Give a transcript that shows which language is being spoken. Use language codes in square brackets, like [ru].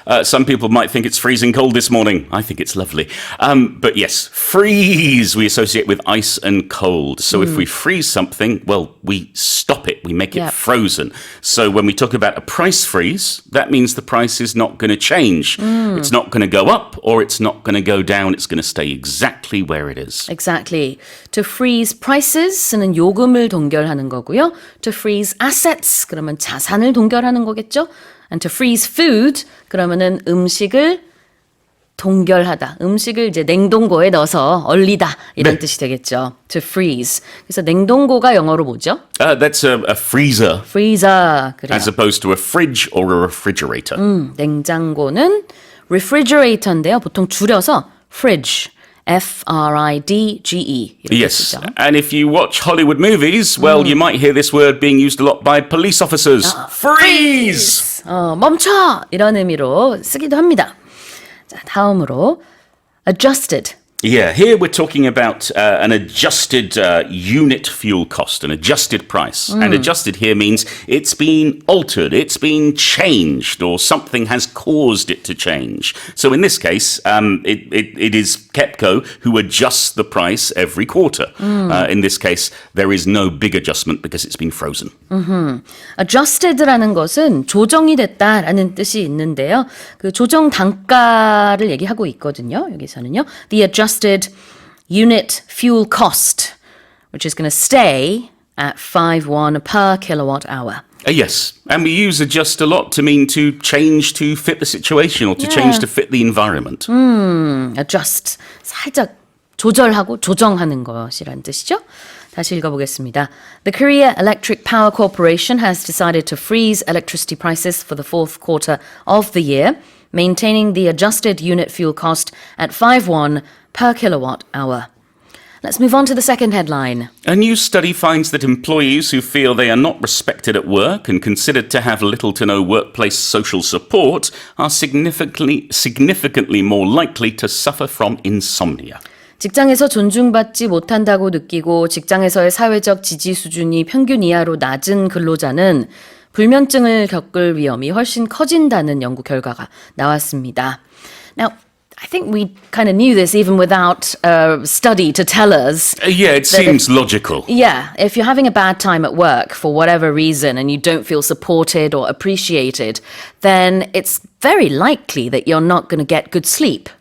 [en] Some people might think it's freezing cold this morning. I think it's lovely. But yes, freeze we associate with ice and cold. So if we freeze something, well, we stop it. We make it frozen. So when we talk about a price freeze, that means the price is not going to change. It's not going to go up or it's not going to go down. It's going to stay exactly where it is. Exactly. To freeze prices [ko] 는 요금을 동결하는 거고요. [en] To freeze assets [ko] 그러면 자산을 동결하는 거겠죠. [en] And to freeze food [ko] 그러면은 음식을 동결하다. 음식을 이제 냉동고에 넣어서 얼리다 이런 뜻이 되겠죠. [en] To freeze. [ko] 그래서 냉동고가 영어로 뭐죠? [en] That's a freezer. [ko] Freezer. 그래요. [en] As opposed to a fridge or a refrigerator. [ko] 냉장고는 refrigerator인데요. 보통 줄여서 fridge. [en] F-R-I-D-G-E. Yes, and if you watch Hollywood movies, well, you might hear this word being used a lot by police officers. Freeze! [ko] 멈춰! 이런 의미로 쓰기도 합니다. 자, 다음으로 adjusted. [en] Yeah, here we're talking about an adjusted unit fuel cost, an adjusted price. And adjusted here means it's been altered, it's been changed, or something has caused it to change. So in this case, it is KEPCO who adjusts the price every quarter. In this case, there is no big adjustment because it's been frozen. [ko] adjusted라는 것은 조정이 됐다라는 뜻이 있는데요. 그 조정 단가를 얘기하고 있거든요. 여기서는요. [en] The adjusted unit fuel cost, which is going to stay at 5.1 per kilowatt hour. Yes, and we use adjust a lot to mean to change to fit the situation or to change to fit the environment. [ko] adjust, 살짝 조절하고 조정하는 것이란 뜻이죠. 다시 읽어보겠습니다. [en] The Korea Electric Power Corporation has decided to freeze electricity prices for the fourth quarter of the year, maintaining the adjusted unit fuel cost at 5.1 per kilowatt hour. Let's move on to the second headline. A new study finds that employees who feel they are not respected at work and considered to have little to no workplace social support are significantly more likely to suffer from insomnia. [ko] 직장에서 존중받지 못한다고 느끼고 직장에서의 사회적 지지 수준이 평균 이하로 낮은 근로자는 불면증을 겪을 위험이 훨씬 커진다는 연구 결과가 나왔습니다. [en] Now, I think we kind of knew this even without a study to tell us. Yeah, it seems logical. Yeah, if you're having a bad time at work for whatever reason and you don't feel supported or appreciated, then it's very likely that you're not going to get good sleep.